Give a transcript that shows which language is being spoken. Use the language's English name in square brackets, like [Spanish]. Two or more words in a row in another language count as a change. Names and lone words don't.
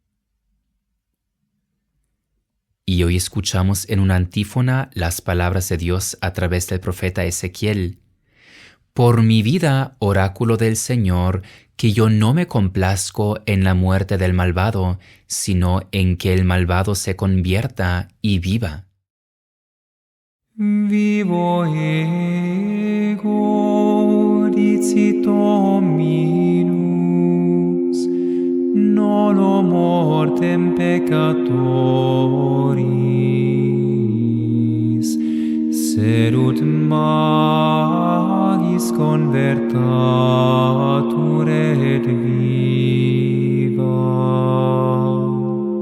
[Spanish] Y hoy escuchamos en una antífona las palabras de Dios a través del profeta Ezequiel: «Por mi vida, oráculo del Señor, que yo no me complazco en la muerte del malvado, sino en que el malvado se convierta y viva». [Latin] Vivo ego, dicit Dominus, nolo mortem peccatoris, serut magis convertatur et vivat.